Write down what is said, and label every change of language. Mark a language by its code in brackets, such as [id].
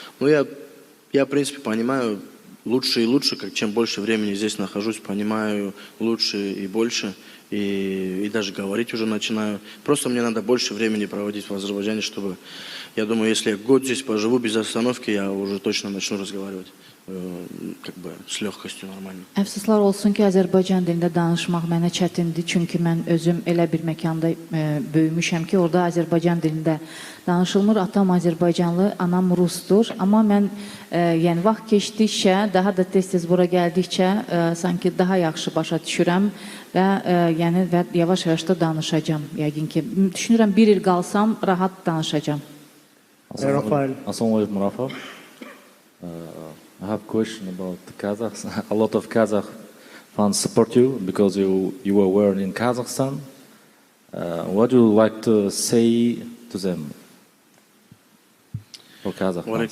[ru] Но я, в принципе, понимаю лучше и лучше, чем больше времени здесь нахожусь, понимаю лучше и больше, и даже говорить уже начинаю. Просто мне надо больше времени проводить в Азербайджане, чтобы, я думаю, если я год здесь поживу без остановки, я уже точно начну разговаривать как бы с легкостью нормально. [az] Əfsuslar olsun ki, Azərbaycan dilində danışmaq mənə çətindir, çünki mən özüm elə bir məkanda böyümüşəm ki, orada Azərbaycan dilində danışılmır. Atam Azərbaycanlı, anam Rusdur. Amma mən yəni vaxt keçdikcə, daha da tez-tez bura gəldikcə sanki daha yaxşı başa düşürəm və yəni yavaş-yavaş da danışacağam. Yəqin ki, düşünürəm 1 il qalsam rahat danışacağam. Rafael. Assalamu alaikum, Rafa. [en] I have a question about the Kazakhs. A lot of Kazakh fans support you because you were born in Kazakhstan. What do you like to say to them? For Kazakh fans?